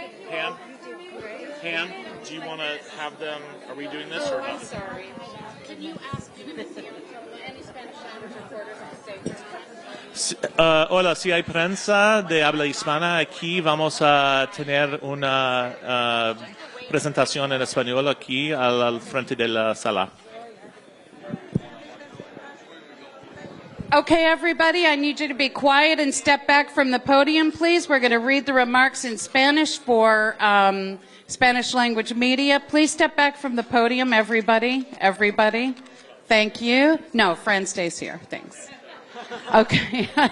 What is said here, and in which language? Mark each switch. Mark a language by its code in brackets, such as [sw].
[en] Pam, do you want to have them, are we doing this or not? Sorry. Can you ask any Spanish language reporters to say [es] Hola, si hay prensa de habla hispana aquí, vamos a tener una presentación en español aquí al frente de la sala. [en] Okay, everybody, I need you to be quiet and step back from the podium, please. We're going to read the remarks in Spanish for Spanish language media. Please step back from the podium, everybody. Everybody. Thank you. No, Fran stays here. Thanks. Okay.